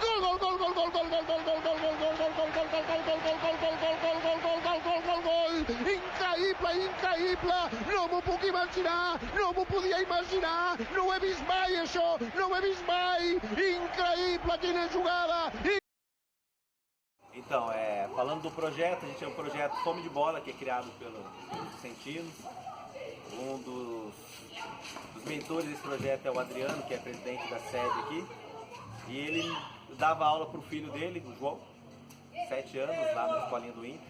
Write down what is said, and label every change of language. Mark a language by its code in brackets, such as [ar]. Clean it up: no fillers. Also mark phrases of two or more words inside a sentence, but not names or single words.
[ca] increïble, no m'ho puc imaginar, no m'ho podia imaginar, no ho he vist mai això, no ho he vist mai, increïble, quina jugada! [pt] Então, falando do projeto, a gente tem um projeto Fome de Bola, que é criado pelos Vicentinos. Um dos mentores desse projeto é o Adriano, que é presidente da sede aqui. E ele dava aula para o filho dele, o João, 7 anos, lá na escolinha do Inter.